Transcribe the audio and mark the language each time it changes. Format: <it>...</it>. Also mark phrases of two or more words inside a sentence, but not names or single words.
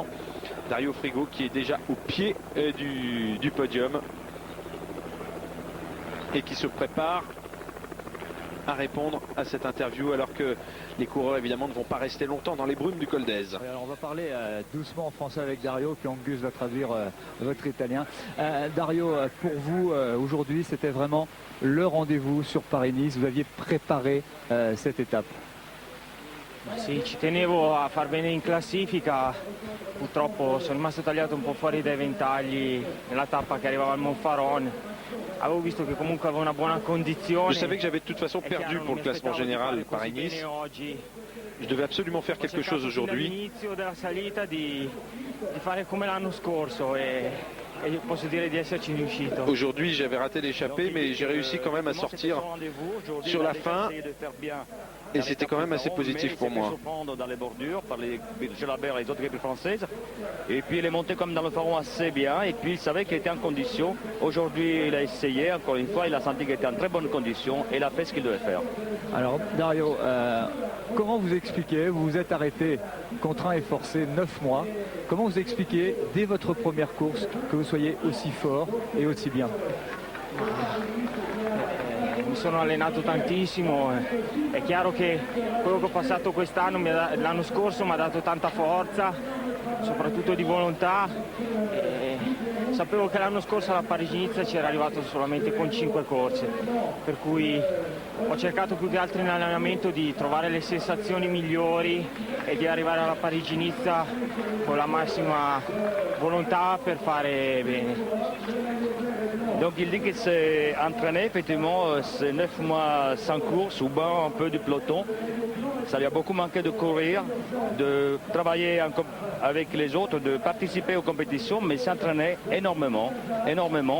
<fr>Dario Frigo qui est déjà au pied du podium et qui se prépare à répondre à cette interview alors que les coureurs évidemment ne vont pas rester longtemps dans les brumes du Col d'Èze. Alors on va parler doucement en français avec Dario, puis Angus va traduire votre italien. Dario, pour vous aujourd'hui c'était vraiment le rendez-vous sur Paris-Nice, vous aviez préparé cette étape.</fr> <it>Sì, ci tenevo a far bene in classifica, purtroppo sono rimasto tagliato un po' fuori dai ventagli nella tappa che arrivava al Monfaron. Avevo visto che comunque aveva una buona condizione.</it> <fr>Je savais que j'avais de toute façon perdu pour le classement général Paris-Nice. Je devais absolument faire quelque chose aujourd'hui.</fr> <it>All'inizio della salita di fare come l'anno scorso e posso dire di esserci riuscito.</it> <fr>Aujourd'hui j'avais raté l'échappée mais j'ai réussi quand même à sortir sur la fin. Et c'était quand même assez positif pour moi. Dans les bordures par les Jalabert et les autres équipes françaises. Et puis il est monté comme dans le pharaon assez bien. Et puis il savait qu'il était en condition. Aujourd'hui il a essayé, encore une fois, il a senti qu'il était en très bonne condition et il a fait ce qu'il devait faire. Alors Dario, comment vous expliquez, vous vous êtes arrêté contraint et forcé 9 mois. Comment vous expliquez dès votre première course que vous soyez aussi fort et aussi bien?</fr> <it>Mi sono allenato tantissimo, è chiaro che quello che ho passato quest'anno, l'anno scorso mi ha dato tanta forza, soprattutto di volontà. Sapevo che l'anno scorso alla Parigi-Nizza c'era arrivato solamente con 5 corse, per cui ho cercato più che altro in allenamento di trovare le sensazioni migliori e di arrivare alla Parigi-Nizza con la massima volontà per fare bene.</it> <fr>Donc il dit qu'il s'est entraîné effectivement ces 9 mois sans course ou bas un peu du peloton. Ça lui a beaucoup manqué de courir, de travailler avec les autres, de participer aux compétitions, mais il s'entraînait énormément, énormément.</fr>